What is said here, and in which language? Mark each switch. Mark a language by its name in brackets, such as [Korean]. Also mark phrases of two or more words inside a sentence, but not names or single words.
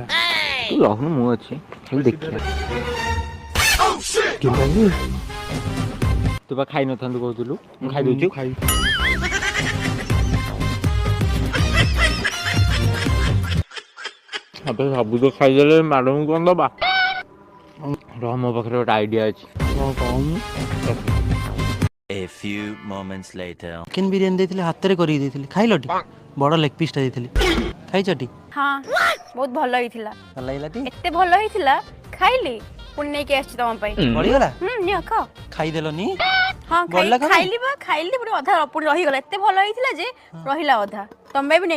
[Odia] ତୁ ରହୁନୁ ମୁଁ ଅଛି ଖାଲି ଦେଖିବା। ତୁ ବା ଖାଇ ନଥାନ୍ତୁ କହୁଥିଲୁ ମୁଁ ଖାଇ ଦଉଛି। ଏବେ ସବୁ ତ ଖାଇଦେଲେ ମ୍ୟାଡ଼ାମକୁ କଣ ଦବା? ରହ ମୋ ପାଖରେ ଗୋଟେ ଆଇଡିଆ ଅଛି। କଣ କହୁନୁ? [English] A few moments later. [Odia] ଚିକେନ୍ ବିରିୟାନୀ ଦେଇଥିଲି ହାତରେ କରିକି ଦେଇଥିଲି ଖାଇଲଟି? ବଡ଼ [English] leg piece [Odia] ଦେଇଥିଲି ଖାଇଛଟି? ହଁ ବହୁତ ଭଲ ହେଇଥିଲା। ଭଲ ଲାଗିଲାଟି? ଏତେ ଭଲ ହେଇଥିଲା ଖାଇଲି ପୁଣି ନେଇକି ଆସିଛି ତମ ପାଇଁ। ବଢ଼ିଗଲା? ନିଅ ଖାଅ। ଖାଇଦେଲନି? ହଁ ବଳିଲା କଣ ପାଇଁ? ଖାଇଲି ବା ଖାଇଲି ପୁଣି ଅଧା ପୁଣି ରହିଗଲା। ଏତେ ଭଲ ହେଇଥିଲା ଯେ ରହିଲା ଅଧା।